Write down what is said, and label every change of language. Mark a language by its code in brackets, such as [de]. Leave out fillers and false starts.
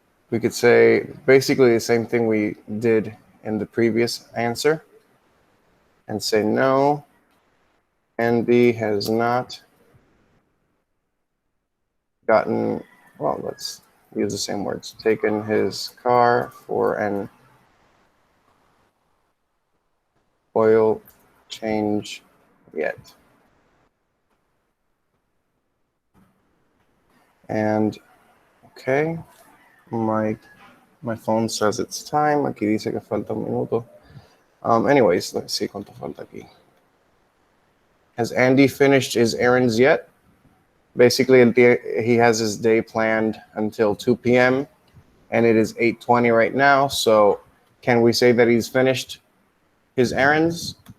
[en] We could say basically the same thing we did in the previous answer and say no, Andy has not gotten, well, let's use the same words, taken his car for an oil change yet. And okay, my phone says it's time. [es] Aquí dice que falta un minuto. [en] Anyways, let's see [es] cuánto falta aquí. [en] Has Andy finished his errands yet? Basically, he has his day planned until 2 p.m. and it is 8:20 right now. So can we say that he's finished his errands?